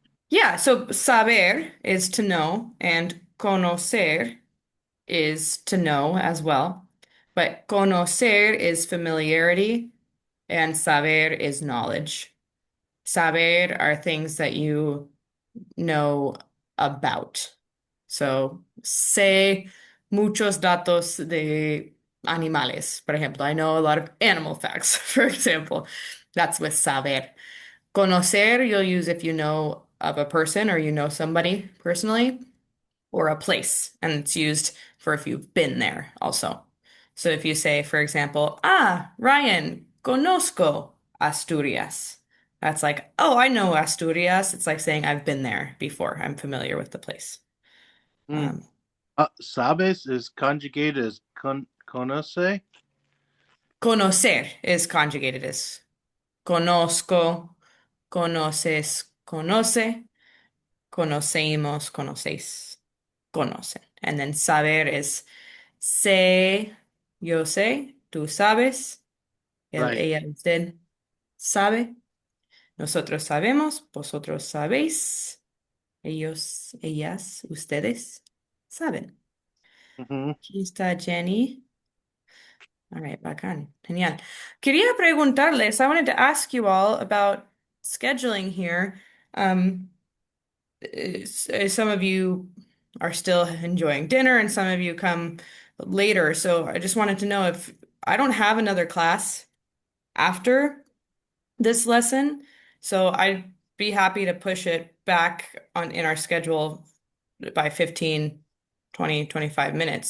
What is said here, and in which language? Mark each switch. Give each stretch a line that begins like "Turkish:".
English: Yeah, so saber is to know, and conocer is to know as well. But conocer is familiarity, and saber is knowledge. Saber are things that you know about.
Spanish: So, sé muchos datos de animales, por ejemplo.
English: I know a lot of animal facts, for example. That's with saber. Conocer, you'll use if you know of a person or you know somebody personally, or a place, and it's used for if you've been there also. So if you say, for example, Ryan, conozco Asturias. That's like, oh, I know Asturias. It's like saying I've been there before. I'm familiar with the place. Mm. Um, Sabes is conjugated as conoce. Conocer is conjugated as conozco, conoces, conoce, conocemos, conocéis, conocen.
Spanish: And then saber is sé, yo sé, tú sabes, él,
English: Right.
Spanish: ella, usted sabe, nosotros sabemos, vosotros sabéis, ellos, ellas, ustedes saben. Hmm. Aquí está Jenny. All right, bacán. Genial. Quería preguntarles,
English: I wanted to ask you all about scheduling here. Um, some of you are still enjoying dinner and some of you come later. So I just wanted to know if I don't have another class after this lesson, so I'd be happy to push it back on in our schedule by 15, 20, 25 minutes.